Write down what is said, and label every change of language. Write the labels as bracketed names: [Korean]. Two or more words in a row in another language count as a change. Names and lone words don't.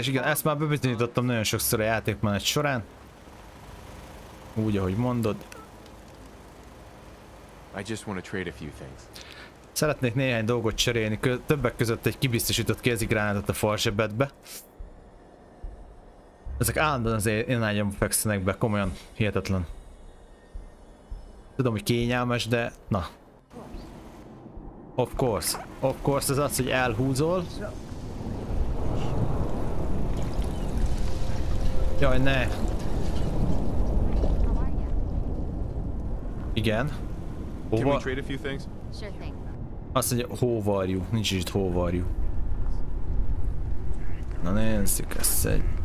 [Hungarian] Igen, ezt már bebizonyítottam nagyon sokszor a játékmenet során. Úgy, ahogy mondod. [English] I just want to trade a few things. [Hungarian] Szeretnék néhány dolgot cserélni, többek között egy kibiztosított kézigránátot a falzsebedbe. Ezek állandóan az én ágyam fekszenek be, komolyan hihetetlen. Tudom, hogy kényelmes, de na. [English] Of course, [Hungarian] ez az, hogy elhúzol. Jaj, ne! Igen. Hova? Azt mondja, [English] how are you? [Hungarian] Nincs is itt [English] how are you. [Hungarian] Na nézzük ezt egy...